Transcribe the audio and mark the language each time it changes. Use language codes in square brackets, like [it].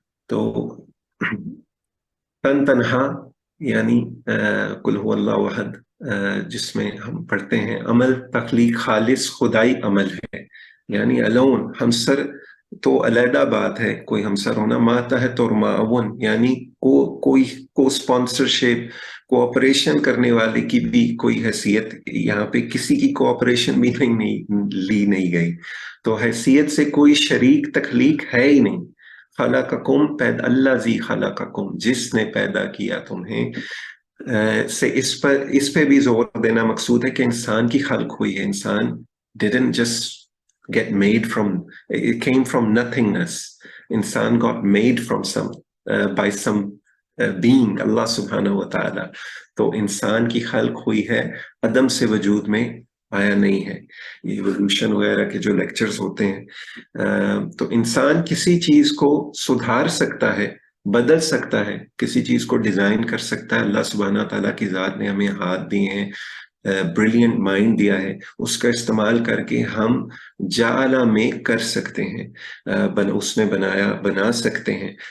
[hi] तो तन तनहा यानी [ar] कुल हुवल्लाहु अहद, [hi] जिसमें हम पढ़ते हैं अमल तख्लीक खालिस खुदाई अमल है, यानी अलोन, हमसर तो अलहदा बात है, कोई हमसर होना, माता है तो माउन, यानी कोई को स्पॉन्सरशिप, कोऑपरेशन करने वाले की भी कोई हैसियत यहाँ पे किसी की कोऑपरेशन भी नहीं ली नहीं गई। तो हैसियत से कोई शरीक तख्लीक है ही नहीं। खलक़कुम, पैदा [ar] अल्लाज़ी खलक़कुम, [hi] जिसने पैदा किया तुम्हें, से इस पे भी जोर देना मकसूद है कि इंसान की खल्क हुई है। [en] इंसान didn't just get made from, it came from nothingness. इंसान got made from by some being, अल्लाह सुब्हानहू व तआला। [hi] तो इंसान की खल्क हुई है, अदम से वजूद में आया नहीं है। ये इवोल्यूशन वगैरह के जो लेक्चर्स होते हैं, तो इंसान किसी चीज को सुधार सकता है, बदल सकता है, किसी चीज को डिजाइन कर सकता है। अल्लाह सुब्हाना ताला की जात ने हमें हाथ दिए हैं, ब्रिलियंट माइंड दिया है, उसका इस्तेमाल करके हम जाला में कर सकते हैं, उसने बनाया, बना सकते हैं।